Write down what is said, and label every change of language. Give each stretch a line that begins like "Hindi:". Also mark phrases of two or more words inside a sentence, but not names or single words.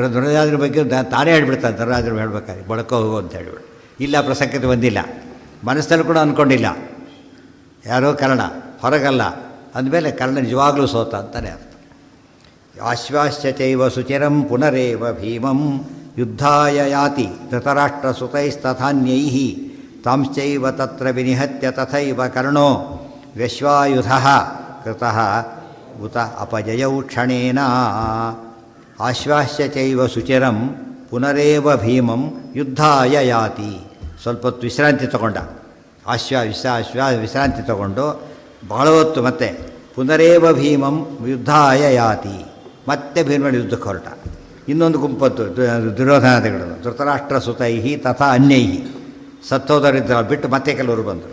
Kannada: ಧರ್ಮರಾಜರ ಬಗ್ಗೆ ತಾನೇ ಹೇಳ್ಬಿಡ್ತಾನೆ, ಧರ್ಮರಾಜರು ಹೇಳ್ಬೇಕಾದ್ರೆ ಬಡ್ಕೋ ಹೋಗು ಅಂತ ಹೇಳಿಬಿಡು. ಇಲ್ಲ ಪ್ರಸಂಗತೆ ಬಂದಿಲ್ಲ, ಮನಸ್ಸಲ್ಲಿ ಕೂಡ ಅಂದ್ಕೊಂಡಿಲ್ಲ. ಯಾರೋ ಕರ್ಣ ಹೊರಗಲ್ಲ ಅಂದಮೇಲೆ ಕರ್ಣ ನಿಜವಾಗ್ಲೂ ಸೋತ ಅಂತಲೇ ಅರ್ಥ.
Sanskrit: ಆಶ್ವಾಸ್ಯಚೈವ ಶುಚಿರಂ ಪುನರೇವ ಭೀಮಂ ಯುದ್ಧಾಯ ಯಾತಿ ಧೃತರಾಷ್ಟ್ರಸುತೈಸ್ತಥಾನ್ಯೈಃ ತಾಂಶ್ಚೈವ ತತ್ರ ವಿನಿಹತ್ಯ ತಥೈವ ಕರ್ಣೋ ವ್ಯಶ್ವಾಯುಧಃ ಕೃತಃ ಉತ ಅಪಜಯೌ ಕ್ಷಣೇನ. ಆಶ್ವಾಸ್ಯಚೈವ ಶುಚಿರಂ ಪುನರೇವ ಭೀಮಂ ಯುದ್ಧಾಯ ಯಾತಿ.
Kannada: ಸ್ವಲ್ಪ ಹೊತ್ತು ವಿಶ್ರಾಂತಿ ತಗೊಂಡ, ವಿಶ್ರಾಂತಿ ತಗೊಂಡು ಬಹಳ ಹೊತ್ತು ಮತ್ತೆ
Sanskrit: ಪುನರೇವ ಭೀಮಂ ಯುದ್ಧಾಯ ಯಾತಿ,
Kannada: ಮತ್ತೆ ಭೀಮನ ಯುದ್ಧಕ್ಕೆ ಹೊರಟ. ಇನ್ನೊಂದು ಗುಂಪತ್ತು ದುರ್ಯೋಧನಾದಿಗಳು,
Sanskrit: ಧೃತರಾಷ್ಟ್ರ ಸುತೈಹಿ ತಥಾ ಅನ್ಯೈಹಿ,
Kannada: ಸತ್ತೋದರಿದ್ದ ಬಿಟ್ಟು ಮತ್ತೆ ಕೆಲವರು ಬಂದರು.